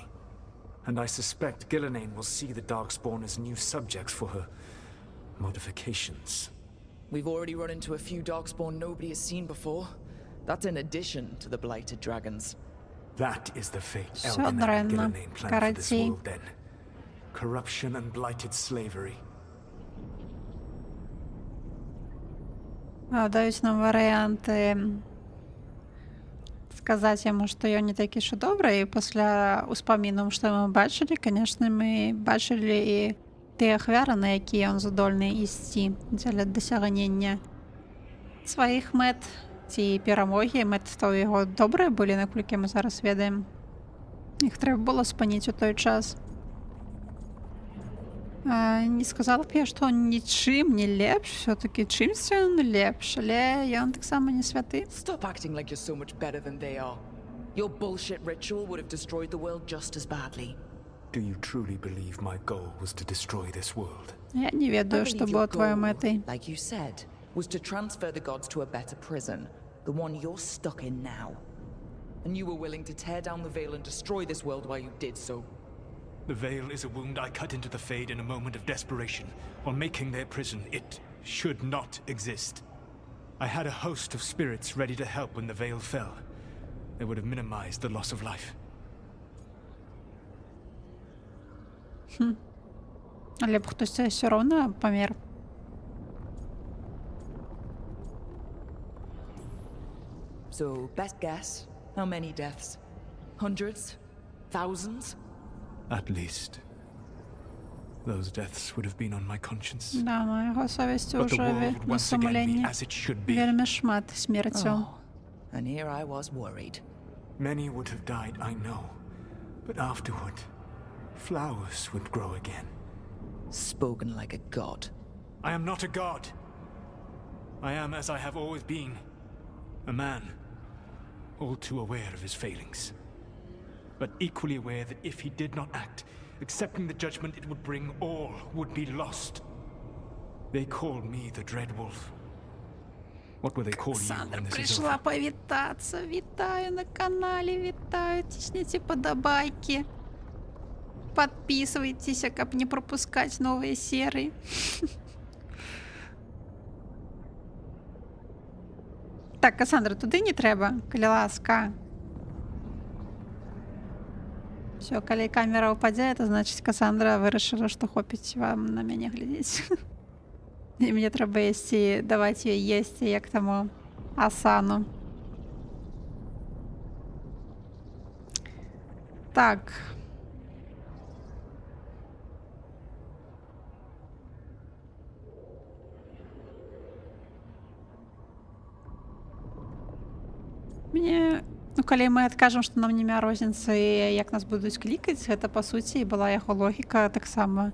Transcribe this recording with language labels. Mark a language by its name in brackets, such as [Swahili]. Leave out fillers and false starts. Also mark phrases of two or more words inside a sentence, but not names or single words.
[English] And I suspect Gillenane will see the Darkspawn as new subjects for her modifications. We've already run into a few Darkspawn nobody has seen before. That's in addition to the blighted dragons. That is the fate [Russian] Всё [English] Elganon and [Russian] дрянно. [English] Gillenane planned for this Коротей. world then. Corruption and blighted slavery. [Belarusian] Даюць нам варыянты сказаць яму, што ён не такі ж добры, і пасля ўспамінаў, што мы бачылі, канешне, мы бачылі і тыя ахвяры, на якія ён здольны ісці дзеля дасягнення сваіх мэт ці перамогі. Мэты то яго добрыя былі, наколькі мы зараз ведаем. Іх трэба было спыніць у той час. Не сказала б я, што нічым не лепш, все-таки чымсь ён лепш, але ён таксама не святы. [English] Stop acting like you're so much better than they are. Your bullshit ritual would have destroyed the world just as badly. Do you truly believe my goal was to destroy this world? [Belarusian] Я не ведаю, што было твоёй мэтай. [English] Like you said, was to transfer the gods to a better prison, the one you're stuck in now. And you were willing to tear down the veil and destroy this world while you did so. The veil is a wound I cut into the Fade in a moment of desperation, while making their prison. It should not exist. I had a host of spirits ready to help when the veil fell. They would have minimized the loss of life. [Belarusian] Але б хтось все роўна памер. [English] So, best guess, how many deaths? Hundreds? Thousands? At least. Those deaths would have been on my conscience. [Ukrainian] Да, на його совісті [English] But the [Ukrainian] вже [English] world would [Ukrainian] на [English] once again be [Ukrainian] сумлінні [English] as it should be. [Ukrainian] вельми шмат смертю. [English] Oh, and here I was worried. Many would have died, I know. But afterward, flowers would grow again. Spoken like a god. I am not a god. I am as I have always been. A man. All too aware of his failings. But equally aware that if he did not act, accepting the judgment it would bring, all would be lost. They call me the Dread Wolf. What will they call you [Ukrainian] Оксандра [English] when this is [Ukrainian] прийшла [English] over? [Ukrainian] повітатися. Вітаю на каналі, вітаю. Тисніть подобайки. [Russian] Подписывайтесь, как не пропускать новые серии. [Ukrainian] Так, Кассандра, туди не треба, коли ласка. Все, коли камера упаде, [Russian] это значит, [Ukrainian] Кассандра вирішила, що хопить вам на мене глядеть. І мені треба їсти, давати їй їсти, як тому Асану. Так. [Belarusian] Мне, ну, калі мы адкажам, што нам няма розніцы, як нас будуць клікаць, гэта па суці і была яго логіка таксама.